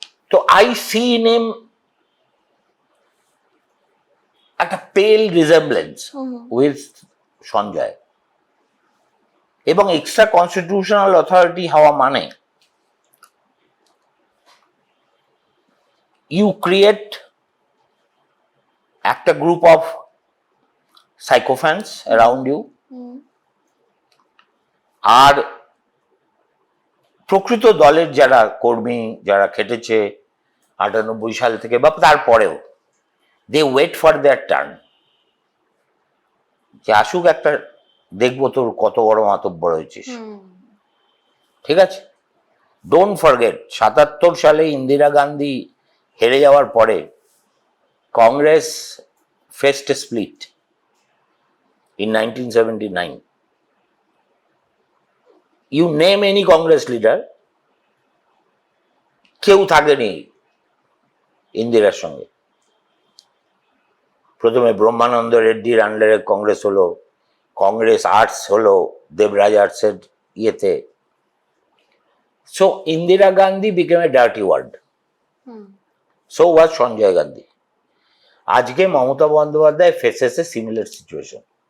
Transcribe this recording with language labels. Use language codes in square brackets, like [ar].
[en] So I see in him একটা pale resemblance with Sanjay. এবং extra constitutional authority [bn] হওয়া মানে [en] you create একটা group of sycophants around you, [bn] আর প্রকৃত দলের যারা কর্মী, যারা খেটেছে 98 সাল থেকে বা তারপরেও, [en] they wait for their turn, [bn] যে আসুক একটা, দেখবো তোর কত বড় মাতব্বর হয়েছিস। ঠিক আছে, [en] don't forget [bn] 77 সালে ইন্দিরা গান্ধী হেরে যাওয়ার পরে Congress [en] faced a split in [bn] 1979. [en] You name any Congress leader, [bn] কেউ থাকেনি ইন্দিরার সঙ্গে। প্রথমে ব্রহ্মানন্দ রেড্ডির আন্ডারে কংগ্রেস হলো, কংগ্রেস আর্টস হলো দেবরাজ আর্টসের ইয়েতে। [en] So Indira Gandhi became a dirty word, so was Sanjay Gandhi. আজকে Mamata Bandyopadhyay faces a similar situation.